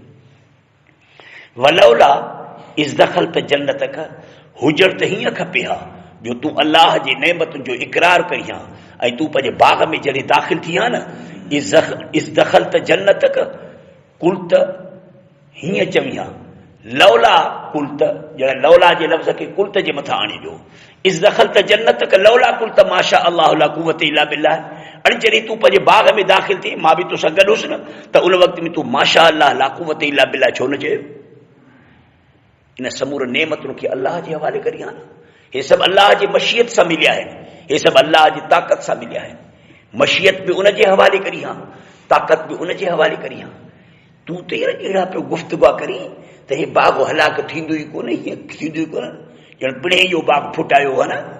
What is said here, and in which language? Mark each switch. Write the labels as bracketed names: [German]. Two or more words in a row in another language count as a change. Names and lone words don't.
[Arabic] ولولا إذ دخلت جنتك, [Sindhi] हुजण त हीअं खपे हा, जो तूं अल्लाह जे नेमतुनि जो इक़रार करी हा, ऐं तूं पंहिंजे बाग़ में जॾहिं दाख़िल थी हा न, [Arabic] إذ دخلت جنتك, [Sindhi] कुल त हीअं चवी हा, लौला कुल त, ॼण लौला जे लफ़्ज़ खे कुल त जे मथां आणे ॾियो। [Arabic] إذ دخلت جنتك لولا قلت ما شاء الله لا قوة إلا بالله. [Sindhi] अरे जॾहिं तूं पंहिंजे बाग़ में दाख़िल थी, मां बि तोसां गॾु हुउसि न, त उन वक़्त में तूं [Arabic] ما شاء الله لا قوة إلا بالله [Sindhi] छो न चयो? इन समूर नेमतुनि खे अल्लाह जे हवाले करी हा न। हे सभु अल्लाह जी मशीयत सां मिलिया आहिनि, हे सभु अल्लाह जी ताक़त सां मिलिया आहिनि। मशीयत बि उन जे हवाले करी हा, ताक़त बि उन जे हवाले करी हा। तूं त यार अहिड़ा पियो गुफ़्तगू करी त हे बाग़ हलाक थींदो ई कोन्हे, हीअं थींदो ई कोन्हे, ॼण पिणे इहो बाग़ फुटायो आहे न।